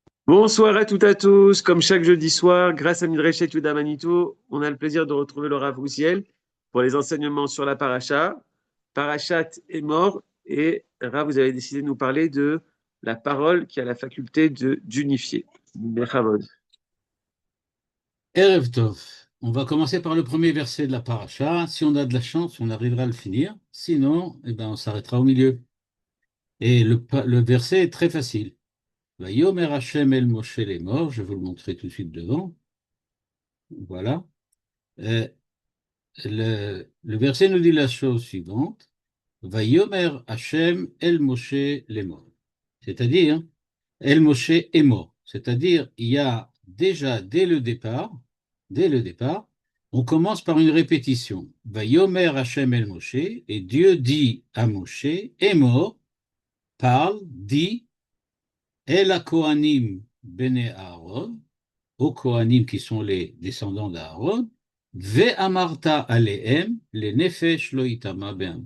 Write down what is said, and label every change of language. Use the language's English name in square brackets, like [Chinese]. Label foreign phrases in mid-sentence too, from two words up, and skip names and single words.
[French] Bonsoir à toutes et à tous. Comme chaque jeudi soir, grâce à Midrashet Yuda Manito, on a le plaisir de retrouver le Rav Roussiel pour les enseignements sur la paracha. Parachat est mort et Rav, vous avez décidé de nous parler de la parole qui a la faculté d'unifier. Bechavod. [Hebrew] Erev Tov. [French] On va commencer par le premier verset de la paracha. Si on a de la chance, on arrivera à le finir. Sinon, on s'arrêtera au milieu. Et le verset est très facile. [Hebrew] Vayomer Hashem el Moshe lemor. [French] Je vais vous le montrer tout de suite devant. Voilà. Euh, le verset nous dit la chose suivante. [Hebrew] Vayomer Hashem el Moshe lemor. [French] C'est-à-dire, [Hebrew] El Moshe [French] est mort. C'est-à-dire, il y a déjà, dès le départ, on commence par une répétition. [Hebrew] Vayomer Hashem El Moshe, [French] et Dieu dit à Moshe, est mort, parle, dit, [Hebrew] El Kohanim Bene Aaron, [French] aux Kohanim qui sont les descendants d'Aaron, [Hebrew] Ve Amarta Alehem, [French] les [Hebrew] Nefesh Loitama Ben.